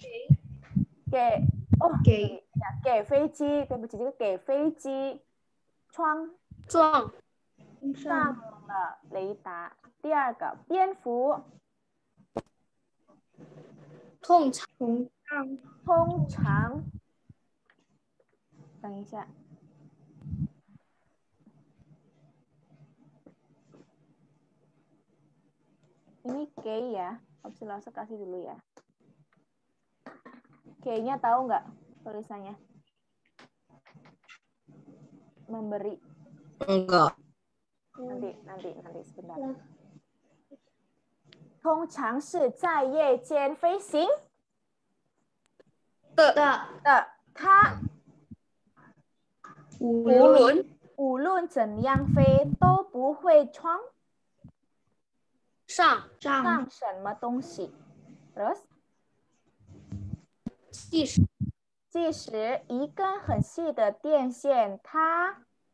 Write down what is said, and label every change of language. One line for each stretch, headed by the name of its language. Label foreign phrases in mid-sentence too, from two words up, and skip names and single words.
Chinese: 飞机，对不起，这个给飞机撞上了雷达。第2个，蝙蝠通常，等一下。
Indonesian: Ini K ya, opsi langsung kasih dulu ya. K-nya tahu nggak tulisannya? Memberi. Enggak. Nanti sebentar.
Chinese: 通常是在夜间飞行的，它无论怎样飞都不会撞上什么东西。Terus 即使一根很细的电线，它